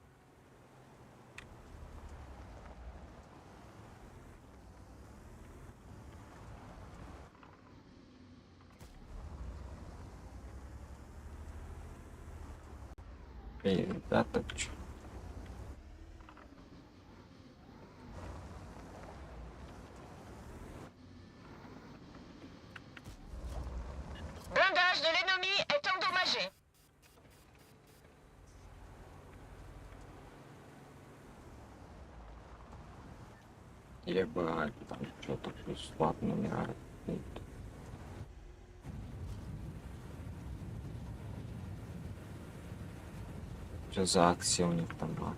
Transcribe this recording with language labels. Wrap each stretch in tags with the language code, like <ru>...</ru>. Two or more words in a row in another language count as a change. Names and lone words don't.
<ru>Ребята, чё?</ru> <fr>Blindage de l'ennemi est endommagé.</fr> <ru>Ебать, там что-то плюс ладно умирает. Что за акция у них там была?</ru>